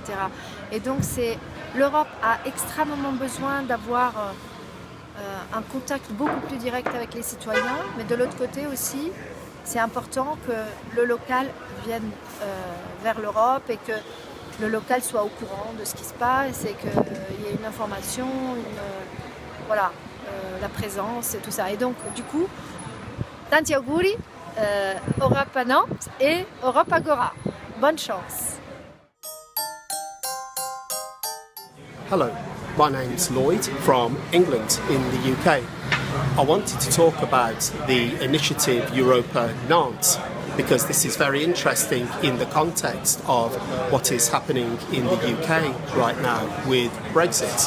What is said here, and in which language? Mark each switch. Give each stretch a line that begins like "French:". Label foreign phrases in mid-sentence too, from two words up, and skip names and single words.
French: Et donc l'Europe a extrêmement besoin d'avoir un contact beaucoup plus direct avec les citoyens, mais de l'autre côté aussi, c'est important que le local vienne vers l'Europe et que le local soit au courant de ce qui se passe et qu'il y ait une information, la présence et tout ça. Et donc, du coup,
Italian: tanti auguri,
French: Europe à Nantes et Europe Agora. Bonne chance.
English: Hello, my name's Lloyd from England in the UK. I wanted to talk about the initiative Europa Nantes because this is very interesting in the context of what is happening in the UK right now with Brexit.